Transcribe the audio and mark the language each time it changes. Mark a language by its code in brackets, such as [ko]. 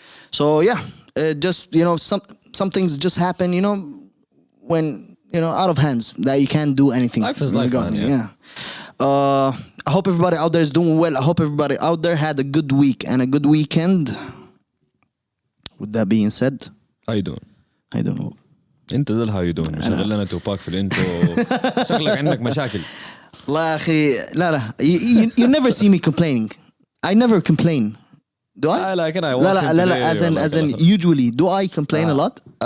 [en] So yeah, just some things just happen, when out of hands that you can't do anything. Life is life, man. Yeah. I hope everybody out there is doing well. I hope everybody out there had a good week and a good weekend. With that being said, How you doing? I don't know. [ar] انت ده [en] how you doing [ar] مشغل لنا توباك في الانترو شكلك عندك مشاكل لا أخي لا [en] you never see me complaining. I never complain. Do I? like and I [ar] لا [en] as in usually do I complain a lot?